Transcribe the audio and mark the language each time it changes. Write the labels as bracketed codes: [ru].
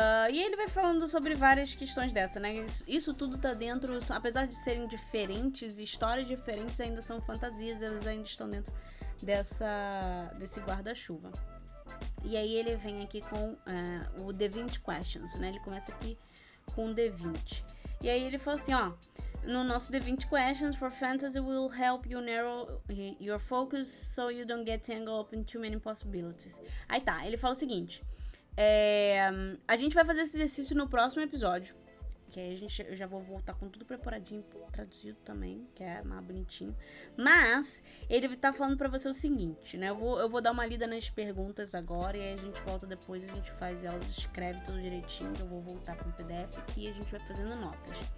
[pt] E ele vai falando sobre várias questões dessa, né? Isso tudo tá dentro, apesar de serem diferentes, histórias diferentes ainda são fantasias, elas ainda estão dentro desse guarda-chuva. E aí ele vem aqui com o The 20 Questions, né? Ele começa aqui com o The 20. E aí ele fala assim, ó, no nosso [en] The 20 Questions for Fantasy will help you narrow your focus so you don't get tangled up in too many possibilities. [pt] Aí tá, ele fala o seguinte, a gente vai fazer esse exercício no próximo episódio, que aí eu já vou voltar com tudo preparadinho, traduzido também, que é mais bonitinho. Mas ele tá falando pra você o seguinte, né? Eu vou dar uma lida nas perguntas agora e aí a gente volta depois, a gente faz elas, escreve tudo direitinho, eu vou voltar com o PDF aqui e a gente vai fazendo notas.